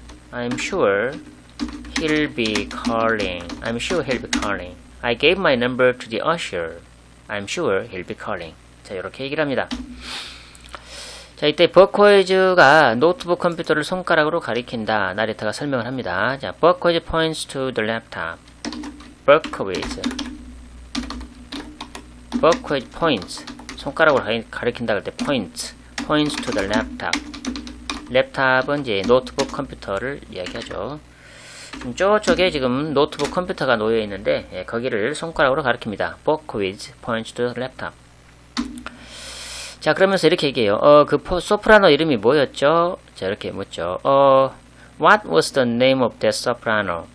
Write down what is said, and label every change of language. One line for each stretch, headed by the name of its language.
English: I'm sure he'll be calling. I'm sure he'll be calling. I gave my number to the usher. I'm sure he'll be calling.
Korean: 자, 이렇게 얘기를 합니다. 자, 이때 버코이즈가 노트북 컴퓨터를 손가락으로 가리킨다. 나레타가 설명을 합니다.
English: 자, 버코이즈 points to the laptop. 버코이즈 points.
Korean: 손가락으로 가리킨다 할 때
English: points to the laptop.
Korean: 랩탑은 이제 노트북 컴퓨터를 이야기하죠. 저쪽에 지금 노트북 컴퓨터가 놓여 있는데 거기를 손가락으로 가리킵니다.
English: 버코이즈 points to the laptop.
Korean: 자, 그러면서 이렇게 얘기해요. 그 소프라노 이름이 뭐였죠? 자, 이렇게 묻죠.
English: What was the name of that soprano?